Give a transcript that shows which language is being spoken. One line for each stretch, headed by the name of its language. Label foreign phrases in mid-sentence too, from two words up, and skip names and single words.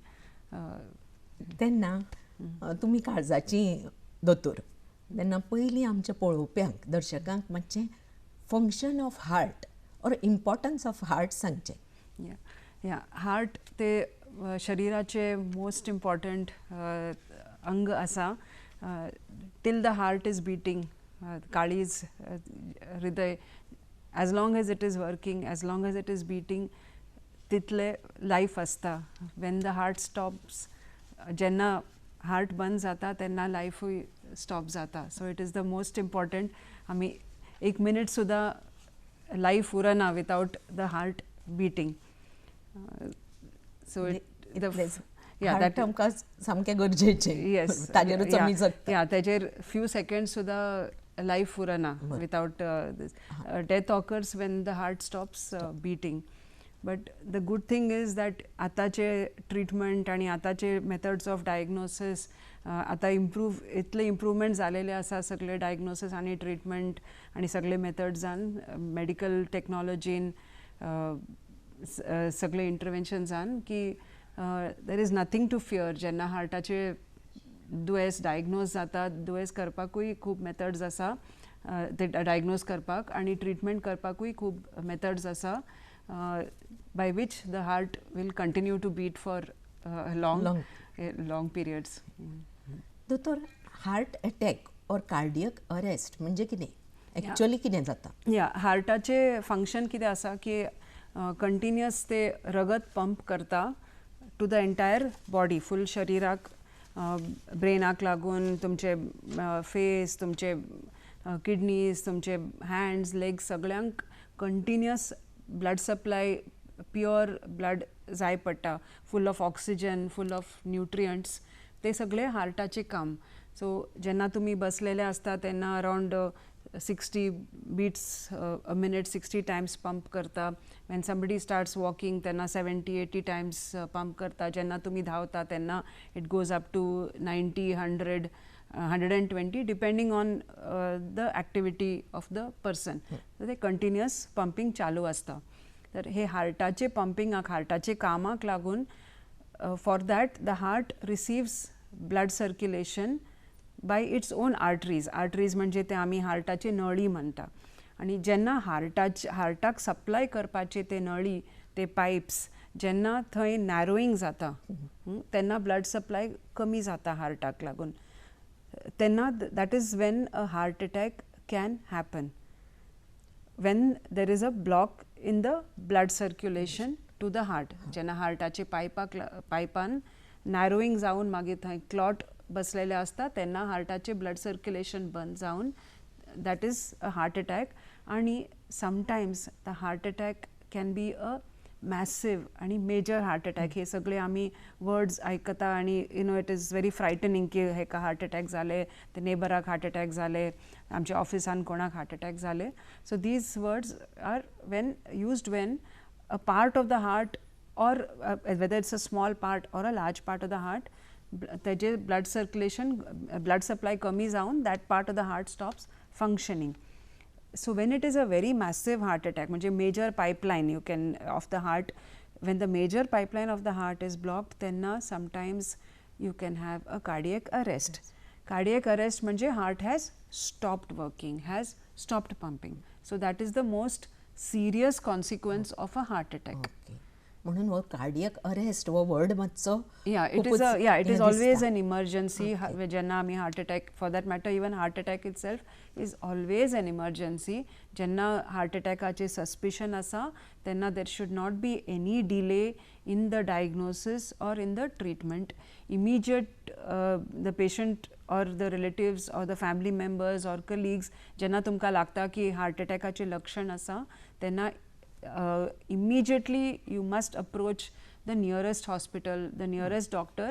Konkani: तेन्ना तुमी काळजाची दोतोर, तेन्ना पयलीं आमच्या पळोवप्यांक, दर्शकांक मातशें
English: function of heart or importance of heart
Konkani: सांगचें. हार्ट ते शरिराचे
English: most important
Konkani: अंग आसा.
English: till the heart is beating,
Konkani: काळीज, हृदय,
English: as long as it is working, as long as it is beating,
Konkani: तितले लायफ आसता.
English: when the heart stops,
Konkani: जेन्ना हार्ट बंद जाता तेन्ना लायफूय स्टॉप जाता.
English: so it is the most important.
Konkani: आमी एक मिनीट सुद्दां लायफ उरना
English: without the heart beating. सो
Konkani: दॅट आमकां सामकें गरजेचें. येस, ताजेरूच आमी जगता.
English: तेजेर few seconds
Konkani: सुद्दां लायफ उरना
English: without death occurs when the heart stops beating. but the good thing is that
Konkani: आतांचे ट्रिटमेंट आनी आतांचे
English: methods of diagnosis
Konkani: आतां इतले इम्प्रूवमेंट जालेले आसा सगळे डायग्नोसीस आनी ट्रिटमेंट आनी सगळे मेथड्सांन, मेडिकल टेक्नॉलॉजीन, सगळे इंटरव्हेन्शन्सान की
English: there is nothing to fear.
Konkani: जेन्ना हार्टाचे दुयेंस डायग्नोज जाता, दुयेंस करपाकूय खूब मेथड्स आसा, ते डायग्नोज करपाक आनी ट्रिटमेंट करपाकूय खूब मेथड्स आसा,
English: by which the heart will continue to beat for long periods.
Konkani: दोतोर,
English: heart attack
Konkani: और
English: cardiac arrest
Konkani: म्हणजे कितें? एक्चुअली कितें जाता? हार्टाचे फंक्शन कितें आसा की कंटिन्युअस ते रगत पंप करता
English: to the entire body,
Konkani: फूल शरिराक, ब्रेनाक लागून, तुमचे फेस, तुमचे किडनीज, तुमचे
English: hands, legs,
Konkani: सगळ्यांक
English: continuous blood supply, pure blood
Konkani: जाय पडटा,
English: full of oxygen, full of nutrients.
Konkani: ते सगळे हार्टाचे काम. सो जेन्ना तुमी बसलेले आसता तेन्ना
English: around 60 beats a minute, 60 times
Konkani: पंप करता.
English: when somebody starts walking तेन्ना 70-80 times
Konkani: पंप करता. जेन्ना तुमी धांवता तेन्ना
English: it goes up to 90, 100, 120 depending on the activity of the person.
Konkani: ते
English: continuous pumping
Konkani: चालू आसता. तर हे हार्टाचे पंपिंगाक, हार्टाचे कामाक लागून,
English: for that the heart receives blood circulation by its own arteries.
Konkani: आर्टरीज म्हणजे ते आमी हार्टाचे नळी म्हणटा. आनी जेन्ना हार्टाक सप्लाय करपाचे ते नळी ते पायप्स जेन्ना थंय नॅरोईंग जाता तेन्ना
English: blood supply
Konkani: कमी जाता हार्टाक लागून तेन्ना
English: that is when a heart attack can happen when there is a block in the blood circulation to the heart.
Konkani: जेन्ना हार्टाचे पायपान नॅरोईंग जावन मागीर थंय क्लॉट बसलेले असता तेन्ना हार्टाचे
English: blood circulation
Konkani: बंद जावन
English: that is a heart attack
Konkani: आणि
English: sometimes the heart attack can be a massive आणि major heart attack
Konkani: हे सगळे आमी वर्ड्स आयकता
English: आणि it is very frightening
Konkani: की हेका हार्ट अटॅक जाले ते नेबराक हार्ट अटॅक जाले आमच्या ऑफिसान कोणाक हार्ट अटॅक जाले
English: so these words are when used when a part of the heart or whether it's a small part or a large part of the heart, तेजे blood circulation, blood supply
Konkani: कमी जाऊन
English: that part of the heart stops functioning. So when it is a very massive heart attack, म्हणजे major pipeline you can of the heart, when the major pipeline of the heart is blocked, then sometimes you can have a cardiac arrest. Yes. Cardiac arrest म्हणजे heart has stopped working, has stopped pumping. So that is the most serious consequence of a heart attack. Okay.
Konkani: म्हणून वो
English: cardiac arrest
Konkani: वो वर्ड मातसो
English: it is always an emergency.
Konkani: जेन्ना आमी
English: heart attack for that matter even heart attack itself is always an emergency.
Konkani: जेन्ना हार्ट अटॅकाचे सस्पिशन आसा तेन्ना
English: there should not be any delay in the diagnosis or in the treatment. immediate the patient और the relatives और the family members और कलिग्स
Konkani: जेन्ना तुमकां लागता की हार्ट अटॅकाचे लक्षण आसा तेन्ना
English: immediately you must approach the nearest hospital, the nearest doctor.